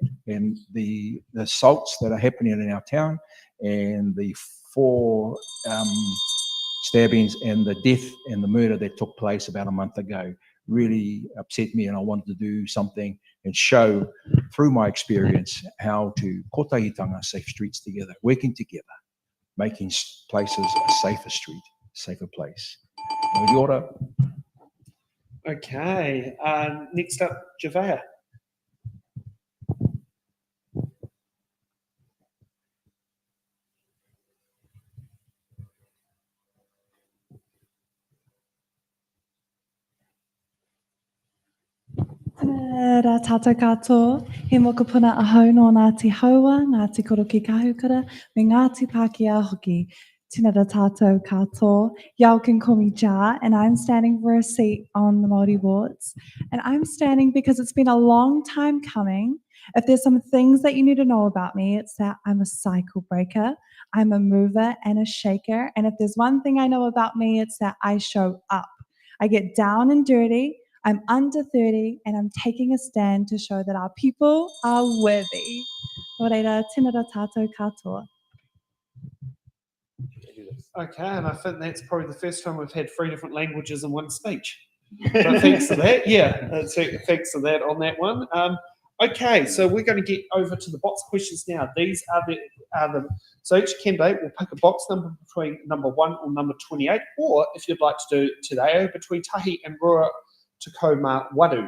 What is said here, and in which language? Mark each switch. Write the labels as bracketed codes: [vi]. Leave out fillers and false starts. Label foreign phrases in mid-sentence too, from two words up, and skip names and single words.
[en] And the assaults that are happening in our town and the 4 stabbings and the death and the murder that took place about a month ago really upset me, and I wanted to do something and show through my experience how to kotahitanga safe streets together, working together, making places a safer street, safer place. Kia ora. Okay, next up, Javea. [mi] Rā tātou katoa, he mokopuna ahau no Ngāti Haua, Ngāti Koroki Kahukura, me Ngāti Pākehā hoki. Tēnā rā tātou katoa. [en] Y'all can call me Ja, and I'm standing for a seat on the Māori wards. And I'm standing because it's been a long time coming. If there's some things that you need to know about me, it's that I'm a cycle breaker, I'm a mover and a shaker. And if there's one thing I know about me, it's that I show up. I get down and dirty. I'm under 30 and I'm taking a stand to show that our people are worthy. [mi] Nō reira, tēnā rā tātou katoa. [en] Okay, and I think that's probably the first time we've had 3 different languages in one speech. But thanks for that. Yeah, thanks for that on that one. Okay, so we're going to get over to the box questions now. These are the so each candidate will pick a box number between number 1 or number 28, or if you'd like to do today, between tahi and [mi] rua Takoma Wadu.